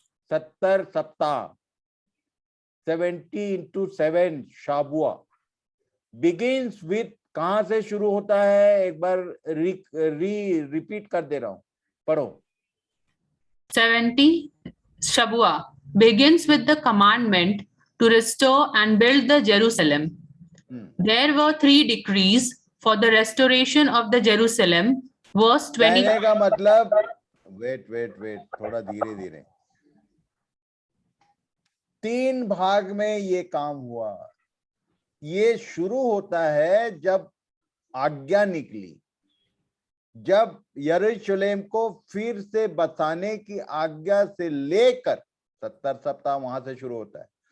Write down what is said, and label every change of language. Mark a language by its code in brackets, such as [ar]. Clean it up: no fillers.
[hi] 70 सप्ताह, 70 into 7 शाबुआ [en] begins with, [hi] कहां से शुरू होता है? एक बार रिपीट कर दे रहा हूं, पढ़ो। [en] 70 Shabua begins with the commandment to restore and build the Jerusalem. There were 3 decrees for the restoration of the Jerusalem. Verse 20. [hi] कहने का मतलब, वेट, थोड़ा धीरे धीरे। 3 भाग में ये काम हुआ। ये शुरू होता है जब आज्ञा निकली, जब यरूशलेम को फिर से बसाने की आज्ञा से लेकर 70 सप्ताह वहां से शुरू होता है।